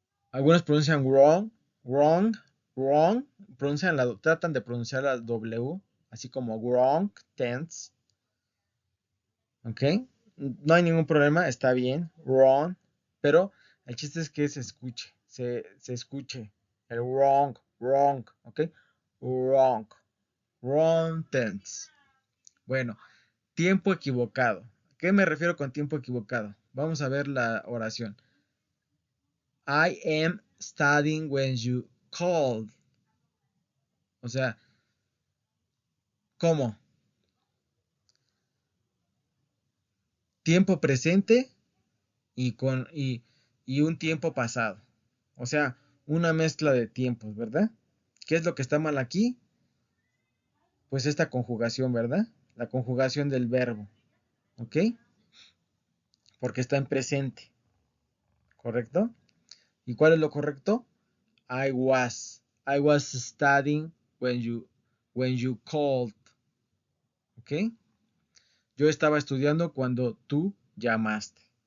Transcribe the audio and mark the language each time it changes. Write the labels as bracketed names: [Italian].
[Spanish] Algunos pronuncian [English] wrong, wrong, wrong. [Spanish] Tratan de pronunciar la W, así como [English] wrong tense. [Spanish] ¿Ok? No hay ningún problema, está bien. Wrong. Pero el chiste es que se escuche. Se escuche. El wrong, wrong. ¿Ok? Wrong. [English] Wrong tense. [Spanish] Bueno, tiempo equivocado. ¿Qué me refiero con tiempo equivocado? Vamos a ver la oración. [English] I am studying when you called. [Spanish] O sea, ¿cómo? Tiempo presente y un tiempo pasado. O sea, una mezcla de tiempos, ¿verdad? ¿Qué es lo que está mal aquí? Pues esta conjugación, ¿verdad? La conjugación del verbo. ¿Ok? Porque está en presente. ¿Correcto? ¿Y cuál es lo correcto? [English] I was studying when you called. [Spanish] ¿Ok? Yo estaba estudiando cuando tú llamaste.